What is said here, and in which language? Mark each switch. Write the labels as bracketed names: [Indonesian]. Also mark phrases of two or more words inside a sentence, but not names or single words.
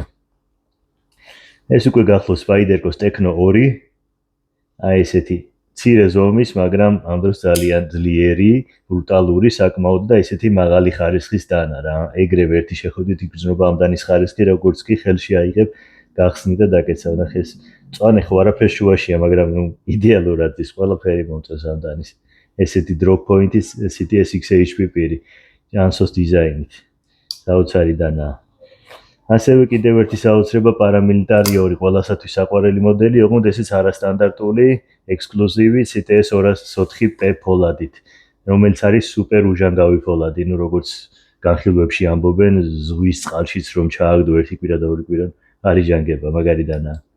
[Georgian] ეს უკვე გახლავს Spider-Ghost Tecno 2, აი ესეთი მცირე ზომის, მაგრამ ამ დროს ძალიან ძლიერი, ბრუტალური საკმაოდ და ესეთი მაღალი ხარისხის დანა რა. ეგრევე ერთი შეხვედრით იგრძნობა ამდანის ხარისხი, როგორც კი ხელში აიღებ გახსნი და დაკეცავ. ნახე ეს მწვანე ხო არაფერ შუაშია, მაგრამ იდეალურად ის ყველაფერი მომწონს ამდანის. ესეთი [English] drop point- [Georgian] ის CTS XHP პირი, ჯანსოს დიზაინით. საოცარი დანაა. ასევე კიდევ ერთი საოცრება paramilitary 2 ყველასათვის საყვარელი მოდელი, ოღონდ ესეც არასტანდარტული, ექსკლუზივი CTS 204P ფოლადით, რომელიც არის სუპერ უჟანგავი ფოლადი, როგორც განხილვებში ამბობენ, ზღვის წყალშიც რომ ჩააგდო ერთი კვირა და ორი კვირა არის ჟანგება, მაგარი დანაა.